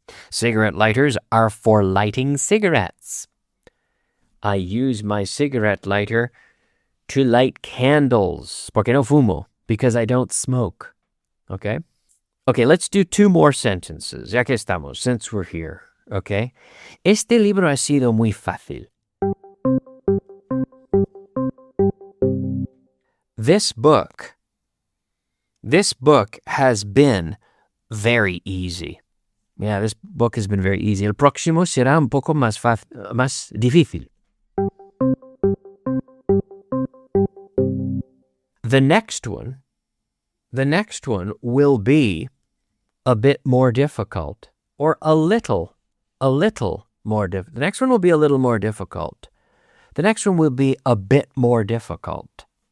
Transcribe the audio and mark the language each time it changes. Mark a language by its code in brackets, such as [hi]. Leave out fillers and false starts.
[en] Cigarette lighters are for lighting cigarettes. I use my cigarette lighter to light candles. [es] Porque no fumo? [en] Because I don't smoke. Okay? Okay, let's do 2 more sentences. [es] Ya que estamos, [en] since we're here. Okay? [es] Este libro ha sido muy fácil. [en] This book has been very easy. Yeah, this book has been very easy. [es] El próximo será un poco más difícil. [en] The next one will be a bit more difficult, or a little more difficult. The next one will be a little more difficult. The next one will be a bit more difficult.